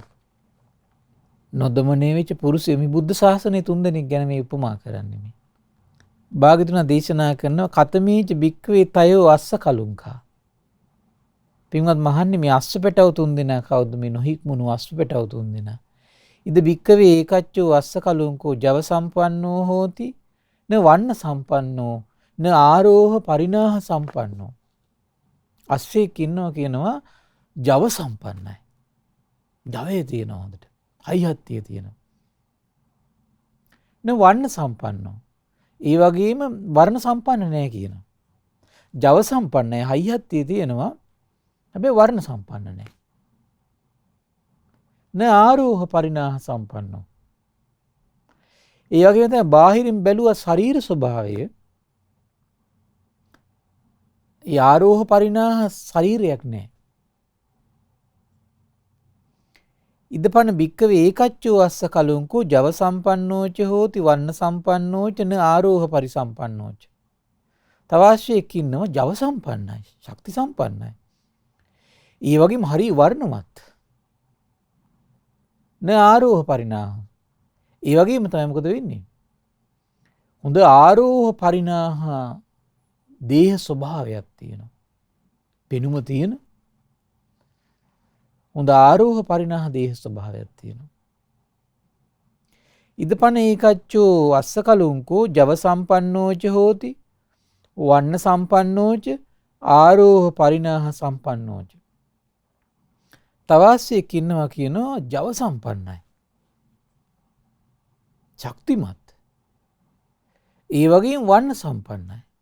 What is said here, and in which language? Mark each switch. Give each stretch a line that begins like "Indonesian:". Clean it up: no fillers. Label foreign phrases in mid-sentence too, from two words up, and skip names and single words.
Sinhala: නොදමනේ වෙච්ච පුරුෂයෝ මේ බුද්ධ ශාසනයේ තුන් දෙනෙක් ගැන මේ උපමා කරන්නේ මේ. භාග්‍යවතුන් දේශනා කරනවා
Pali: කතමේච භික්ඛවේ තයෝ අස්ස කලුංකා.
Sinhala: පින්වත් මහන්නේ මේ අස්ස පැටව තුන් දෙනා කවුද මේ නොහික්මුණු අස්ස පැටව තුන් දෙනා.
Pali: ඉද භික්ඛවේ ඒකච්චෝ අස්ස කලුංකෝ ජව සම්පන්නෝ හෝති න වන්න සම්පන්නෝ න ආරෝහ පරිණාහ සම්පන්නෝ.
Sinhala: අස්සෙක් ඉන්නවා කියනවා ජව සම්පන්නයි. ජවයේ තියෙනවා හොඳට. හයිහත්තිය තියෙනවා.
Pali: න වන්න සම්පන්නෝ.
Sinhala: ඒ වගේම වර්ණ සම්පන්න නැහැ කියනවා. ජව සම්පන්නයි හයිහත්තිය තියෙනවා. හැබැයි වර්ණ සම්පන්න නැහැ.
Pali: න ආරෝහ පරිණාහ සම්පන්නෝ.
Sinhala: ඒ වගේම තමයි බාහිරින් බැලුවා ශරීර ස්වභාවය. ඒ ආරෝහ පරිණාහ ශරීරයක් නැහැ.
Pali: ඉදපන භික්ඛවේ ඒකච්චෝ අස්ස කලුංකෝ ජව සම්පන්නෝච හෝති වන්න සම්පන්නෝච න ආරෝහ පරිසම්පන්නෝච.
Sinhala: තවාශ්‍යයක් ඉන්නවා ජව සම්පන්නයි ශක්ති සම්පන්නයි. ඒ වගේම හරි වර්ණවත්.
Pali: න ආරෝහ පරිණාහ.
Sinhala: ඒ වගේම තමයි මොකද වෙන්නේ? හොඳ ආරෝහ පරිණාහ දේහ ස්වභාවයක් තියෙනවා. පෙනුම තියෙන හොඳ ආරෝහ පරිණාහ දේහ ස්වභාවයක් තියෙනවා.
Pali: ඉදපන ඒකච්චෝ අස්ස කලුංකෝ ජව සම්පන්නෝච හෝති වන්න සම්පන්නෝච ආරෝහ පරිණාහ සම්පන්නෝච.
Sinhala: තවාස්සයෙක් ඉන්නවා කියනවා ජව සම්පන්නයි. ශක්තිමත්. ඒ වගේම වන්න සම්පන්නයි.